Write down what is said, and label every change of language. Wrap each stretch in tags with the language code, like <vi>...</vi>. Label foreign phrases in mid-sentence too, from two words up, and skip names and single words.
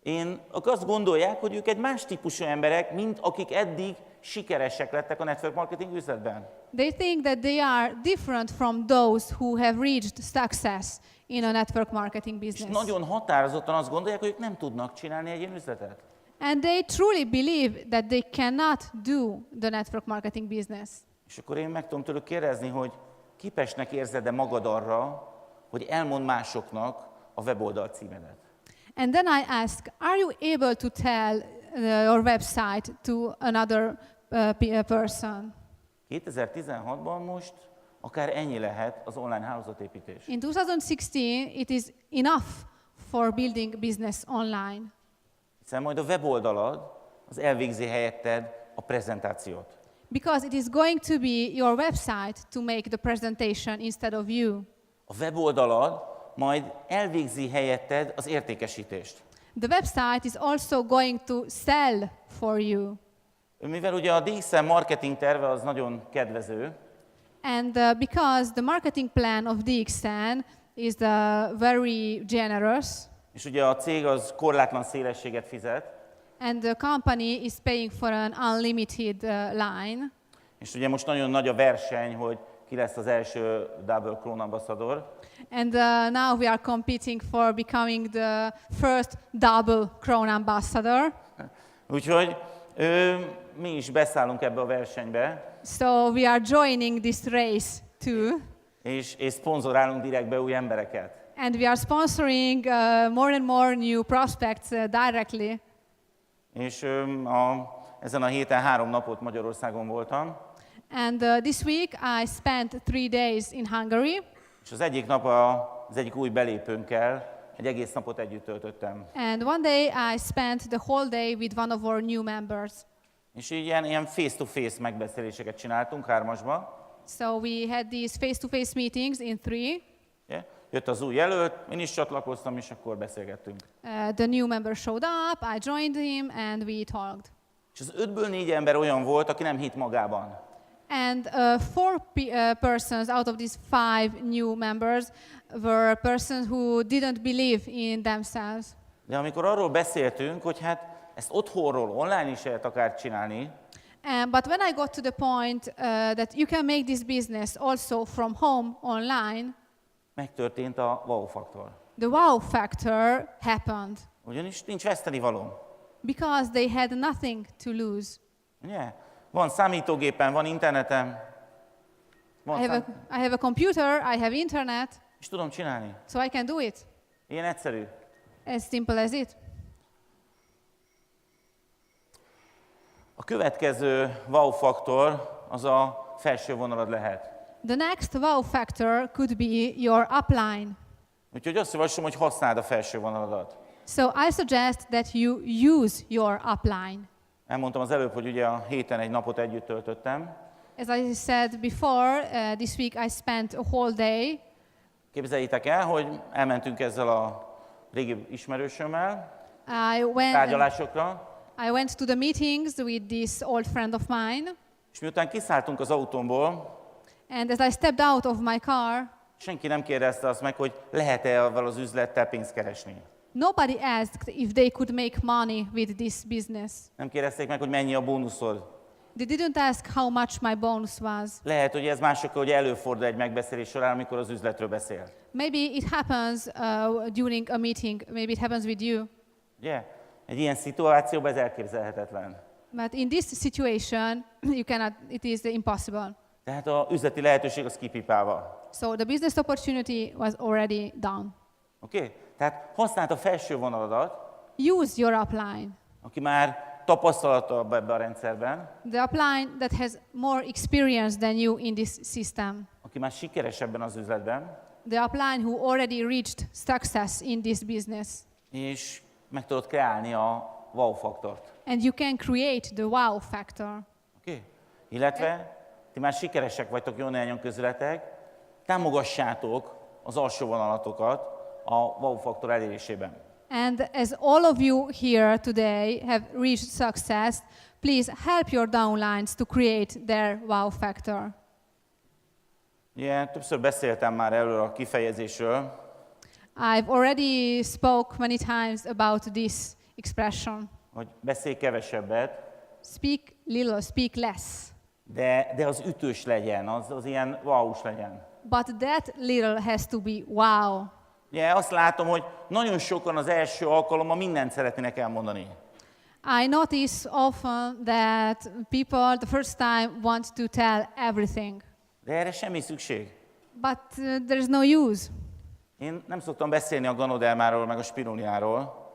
<hu>Azt gondolják, hogy ők egy más típusú emberek, mint akik eddig sikeresek lettek a</hu> <en>network marketing</en> <hu>üzletben.</hu> <en>They think that they are different from those who have reached success in a network marketing</en> <hu>És</hu> <en>business.</en> <hu>nagyon határozottan azt gondolják, hogy ők nem tudnak csinálni egy ilyen üzletet.</hu> <en>And they truly believe that they cannot do the network marketing business.</en> <hu>És akkor én meg tudom tőlük kérdezni, hogy képesnek érzed-e magad arra, hogy elmond másoknak a weboldal címedet?</hu> <en>And then I ask, are you able to tell your website to another person?</en> <hu>2016-ban most akár ennyi lehet az online hálózatépítés.</hu> <en>In 2016, it is enough for building business online.</en> <hu>Hiszen majd a weboldalad az elvégzi helyetted a prezentációt.</hu> <en>Because it is going to be your website to make the presentation instead of you.</en> <hu>A weboldalad majd elvégzi helyetted az értékesítést.</hu> <en>The website is also going to sell for you.</en> <hu>Mivel ugye a DXN marketing terve az nagyon kedvező,</hu> <en>And because the marketing plan of DXN is very generous,</en> <hu>és ugye a cég az korlátlan szélességet fizet,</hu> <en>and the company is paying for an unlimited line,</en> <hu>és ugye most nagyon nagy a verseny, hogy ki lesz az első</hu> <en>Double Crown ambassador. and now we are competing for becoming the first double crown ambassador.</en> <hu>Úgyhogy mi is beszállunk ebbe a versenybe,</hu> <en>So we are joining this race too,</en> <hu>és szponzorálunk direktbe új embereket.</hu> <en>and we are sponsoring more and more new prospects directly.</en> <hu>És ezen a héten 3 napot Magyarországon voltam,</hu> <en>And this week I spent 3 days in Hungary,</en> <hu>és az egyik nap az egyik új belépőnkkel egy egész napot együtt töltöttem.</hu> <en>and one day I spent the whole day with one of our new members.</en> <hu>És így ilyen face-to-face megbeszéléseket csináltunk 3-asban.</hu> <en>So we had these face-to-face meetings in 3.</en> <hu>Ugye? Jött az új jelölt, én is csatlakoztam, és akkor beszélgettünk.</hu> <en>The new member showed up, I joined him, and we talked.</en> <hu>És az 5-ből 4 ember olyan volt, aki nem hitt magában.</hu> <en>And 4 persons out of these 5 new members were persons who didn't believe in themselves.</en> <hu>De amikor arról beszéltünk, hogy hát ezt otthonról online is lehet akár csinálni,</hu> <en>But when I got to the point that you can make this business also from home online,</en> <hu>megtörtént a wow faktor.</hu> <en>the wow factor happened</en> <hu>Ugyanis nincs vesztenivalóm.</hu> <en>because they had nothing to lose.</en> <hu>Ugye? Van számítógépen, van internetem,</hu> <en>I have a computer, I have internet,</en> <hu>és tudom csinálni.</hu> <en>so I can do it.</en> <hu>Ilyen egyszerű.</hu> <en>As simple as it.</en> <hu>A következő wow faktor az a felső vonalad lehet.</hu> <en>The next wow factor could be your upline.</en> <hu>Úgyhogy azt javaslom, hogy használd a felső vonaladat.</hu> <en>So I suggest that you use your upline.</en> <hu>Elmondtam az előbb, hogy ugye a héten egy napot együtt töltöttem.</hu> <en>As I said before, this week I spent a whole day.</en> <hu>Képzeljétek el, hogy elmentünk ezzel a régi ismerősömmel</hu> <en>I</en> <hu>tárgyalásokra,</hu> <en>went to the meetings with this old friend of mine,</en> <hu>és miután kiszálltunk az autómból,</hu> <en>and as I stepped out of my car,</en> <hu>senki nem kérdezte azt meg, hogy lehet-e avval az üzlettel pénzt keresni.</hu> <en>nobody asked if they could make money with this business.</en> <hu>Nem kérdezték meg, hogy mennyi a bónuszod.</hu> <en>They didn't ask how much my bonus was.</en> <hu>Lehet, hogy ez másokkal hogy előfordul egy megbeszélés során, amikor az üzletről beszél.</hu> <en>Maybe it happens during a meeting. Maybe it happens with you.</en> <hu>Ugye? Egy ilyen szituációban ez elképzelhetetlen.</hu> <en>But in this situation, you cannot. It is impossible.</en> <hu>Tehát az üzleti lehetőség az kipipálva.</hu> <en>So the business opportunity was already done.</en> <hu>Oké? Tehát használd a felső vonaladat,</hu> <en>Use your upline.</en> <hu>aki már tapasztalatabb ebben a rendszerben,</hu> <en>The upline that has more experience than you in this system.</en> <hu>aki már sikeres ebben az üzletben,</hu> <en>The upline who already reached success in this business.</en> <hu>és meg tudod kreálni a wow faktort.</hu> <en>And you can create the wow factor.</en> <hu>Oké? Illetve ti már sikeresek vagytok jó néhányan közületek, támogassátok az alsó vonalatokat a wow faktor elérésében.</hu> <en>And as all of you here today have reached success, please help your downlines to create their wow factor.</en> <hu>Ugye, többször beszéltem már erről a kifejezésről,</hu> <en>I've already spoke many times about this expression.</en> <hu>Hogy beszélj kevesebbet,</hu> <en>Speak little, speak less.</en> <hu>de az ütős legyen, az ilyen wow-s legyen.</hu> <en>But that little has to be wow.</en> <hu>Ugye azt látom, hogy nagyon sokan az első alkalommal mindent szeretnének elmondani.</hu> <en>I notice often that people the first time want to tell everything.</en> <hu>De erre semmi szükség.</hu> <en>But there is no use.</en> <hu>Én nem szoktam beszélni a ganodermáról, meg a spirulináról.</hu>